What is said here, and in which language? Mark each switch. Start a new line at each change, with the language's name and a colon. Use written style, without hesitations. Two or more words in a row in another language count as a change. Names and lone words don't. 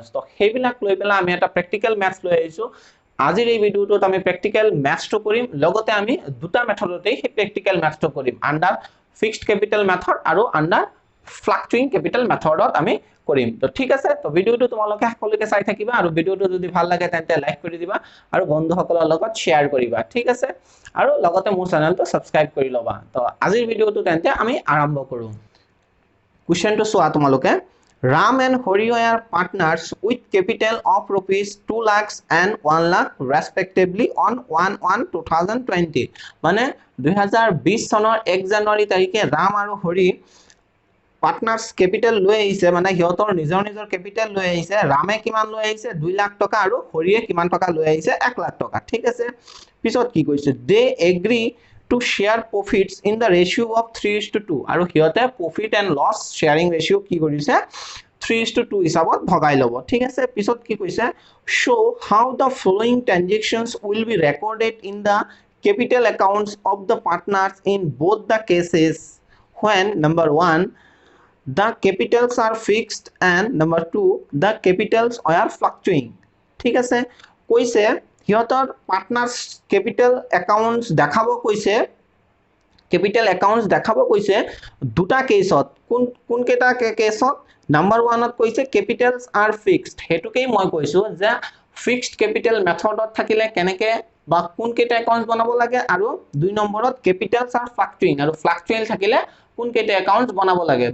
Assamese: তো সেইবিলাক লৈ পেলা আমি এটা
English: practical maths
Assamese: লৈ আহিছো। আজিৰ এই ভিডিওটোত আমি
English: practical mathsটো
Assamese: কৰিম, লগতে আমি দুটা মেথডতেই সেই
English: practical mathsটো
Assamese: কৰিম,
English: under fixed capital method
Assamese: আৰু
English: under fluctuating capital methodত
Assamese: আমি কৰিম। তো ঠিক আছে, তো ভিডিওটো তোমালোকে সকলোকে চাই থাকিবা আৰু ভিডিওটো যদি ভাল লাগে তেন্তে লাইক কৰি দিবা আৰু বন্ধুসকলৰ লগত শেয়াৰ কৰিবা, ঠিক আছে। আৰু লগতে মোৰ চেনেলটো সাবস্ক্ৰাইব কৰি লবা। তো আজিৰ ভিডিওটো তেন্তে আমি আৰম্ভ কৰো। কোৱেশ্চনটো চোৱা তোমালোকে,
English: Ram and Hori are partners with capital of rupees 2 lakhs and 1 lakh respectively on 1/1/2020
Assamese: মানে 2020 চনৰ 1 জানুৱাৰী তাৰিখে ৰাম আৰু হৰি
English: partners capital
Assamese: লৈ আহিছে, মানে হিয়তৰ নিজৰ নিজৰ কেপিটেল লৈ আহিছে। ৰামে কিমান লৈ আহিছে 2 লাখ টকা আৰু হৰিয়ে কিমান টকা লৈ আহিছে 1 লাখ টকা, ঠিক আছে। পিছত কি কৈছে,
English: they agree to share profits in the ratio of 3:2
Assamese: আৰু হিয়তে
English: profit and loss sharing ratio
Assamese: কি কৰিছে 3:2 হিসাবত ভগাই লব, ঠিক আছে। পিছত কি কৈছে,
English: show how the following transactions will be recorded in the capital accounts of the partners in both the cases when number 1 the capitals are fixed and number 2 the capitals are fluctuating,
Assamese: ঠিক আছে। কৈছে হিয়তৰ
English: partners capital accounts
Assamese: দেখাব কৈছে,
English: capital accounts
Assamese: দেখাব কৈছে দুটা কেছত। কোন কেটা কেছত, নাম্বাৰ 1ত কৈছে
English: capitals are fixed,
Assamese: হেতুকেই মই কৈছো যে
English: fixed capital methodত
Assamese: থাকিলে কেনেকে বা কোন কেটা একাউন্টস বনাব লাগে, আৰু 2 নম্বৰত
English: capitals are fluctuating
Assamese: আৰু ফ্লাকচুৱেল থাকিলে কোন কেটা একাউন্টস বনাব লাগে।